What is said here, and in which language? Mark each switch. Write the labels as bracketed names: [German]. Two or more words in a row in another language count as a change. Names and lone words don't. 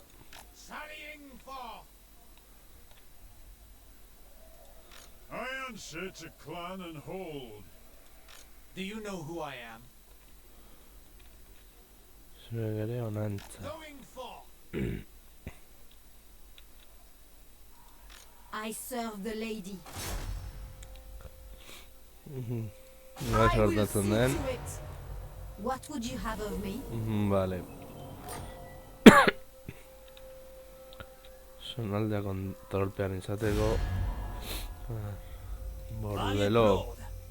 [English] Sallying forth. I answer to clan and hold. Do you know who I am? [Basque] Zuek ere honantza. [English] Going forth. I serve the lady. [Basque] Nola [English] I will [Basque] sortatzen [English] see [Basque] den. [English] to it. What would you have of me? [Basque] Vale. Zonaldea kontrolpean izateko. [English] Valiant [Basque] Bordelo. [English] Lord.